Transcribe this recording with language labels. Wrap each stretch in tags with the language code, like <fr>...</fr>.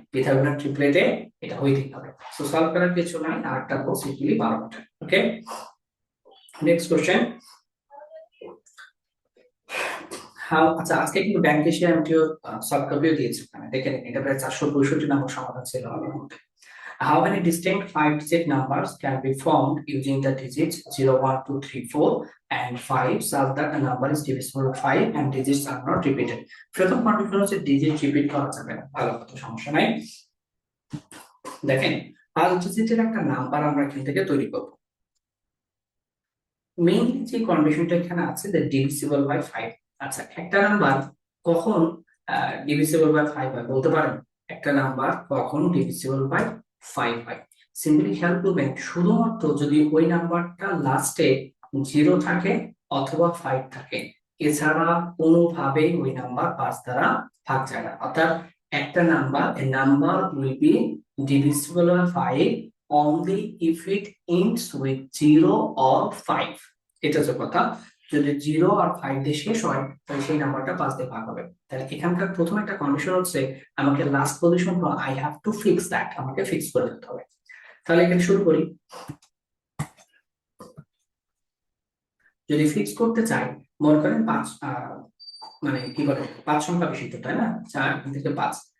<bn>Pythagoras ট্রিপলেটে এটা হইতেই হবে। সো সলভ করার কিছু নাই, আর একটা বল simply 12 metre. Okay, next question. How, আচ্ছা আজকে কিন্তু ব্যাংক এশিয়া এমটিও সলভ কপিও দিয়েছে, ওখানে দেখে নিন, এটা প্রায় 465 নম্বর সমাধান ছিল আমার মধ্যে।</bn> <en>How many distinct 5-digit numbers can be formed using the digits 0, 1, 2, 3, 4 and 5 such that a number is divisible by 5 and digits are not repeated?</en> <bn>প্রথম কন্ডিশন হচ্ছে ডিজিট রিপিট করা যাবে না, ভালো কথা, সমস্যা নাই। দেখেন 5 ডিজিটের একটা নাম্বার আমরা এখান থেকে তৈরি করব। মেইনলি যে কন্ডিশনটা এখানে আছে যে ডিভিজিবল বাই 5। আচ্ছা, একটা নাম্বার কখন ডিভিজিবল বাই 5 হয় বলতে পারেন? একটা নাম্বার কখন ডিভিজিবল বাই 5 হয়? সিম্পলি খেয়াল করবেন, শুধুমাত্র যদি ওই নাম্বারটা লাস্টে 0 থাকে অথবা 5 থাকে, এছাড়া কোনোভাবেই ওই নাম্বার 5 দ্বারা ভাগ যায় না। অর্থাৎ একটা number,</bn> <en>a number will be divisible by 5 only if it ends with 0 or 5,</en> <bn>এটা হচ্ছে কথা। যদি 0 আর 5 দিয়ে শেষ হয় তাহলে সেই নাম্বারটা 5 দিয়ে ভাগ হবে। তাহলে এখানকার প্রথম একটা কন্ডিশন হচ্ছে আমাকে last position</bn> <en>I have to fix that,</en> <bn>আমাকে ফিক্স করে দিতে হবে। তাহলে এখানে শুরু করি। যদি ফিক্স করতে চাই, মনে করেন 5 মানে কি বলে 5 সংখ্যা বিশিষ্ট, তাই না, 4 থেকে 5।</bn>